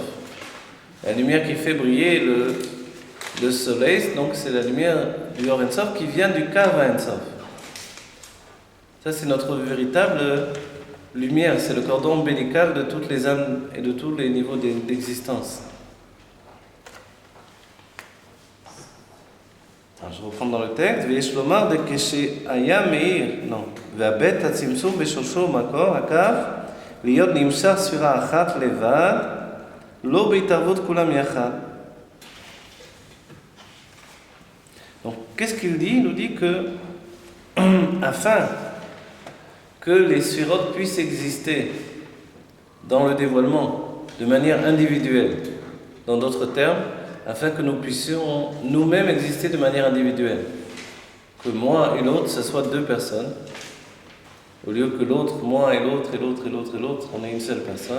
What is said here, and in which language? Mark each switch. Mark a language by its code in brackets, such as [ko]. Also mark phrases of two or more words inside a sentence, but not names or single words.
[fr] La lumière qui fait briller le soleil, donc c'est la lumière du [he] Or En Sof [fr] qui vient du [he] Kav En Sof. [fr] Ça, c'est notre véritable lumière, c'est le cordon ombilical de toutes les âmes et de tous les niveaux d'existence. Alors, je reprends dans le texte. [he] ויש לומר דכשהיה מאיר, non. והבית הצמצום בשורשו מקור הקו, להיות נמשך ספירה אחת לבד, לא בהתערבות כולם יחד. [fr] Donc, qu'est-ce qu'il dit? Il nous dit que, afin que les sphirotes puissent exister dans le dévoilement de manière individuelle, dans d'autres termes, afin que nous puissions nous-mêmes exister de manière individuelle, que moi et l'autre, ce soit deux personnes, au lieu que l'autre, moi et l'autre, et l'autre, et l'autre, et l'autre, on est une seule personne.